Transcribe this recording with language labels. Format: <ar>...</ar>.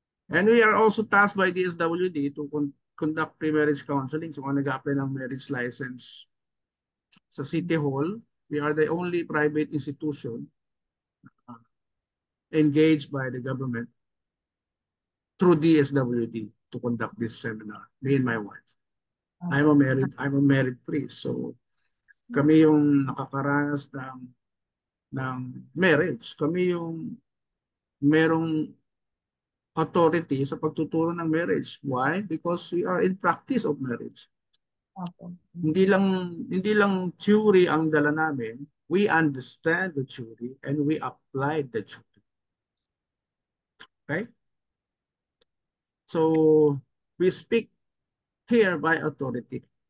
<en>And we are also tasked by DSWD to conduct pre-marriage counseling. So</en> <tl>kung nag-apply ng</tl> <en>marriage license</en> <tl>sa</tl> <en>City Hall, we are the only private institution engaged by the government through DSWD to conduct this seminar, me and my wife. I'm a married priest, so</en> <tl>Kami yung nakakaranas ng marriage. Kami yung merong authority sa pagtuturo ng marriage.</tl> <en>Why? Because we are in practice of marriage.</en> <tl>Opo. Hindi lang hindi lang theory ang dala namin.</tl> <en>We understand the theory and we apply the theory. Okay? So we speak here by authority.</en>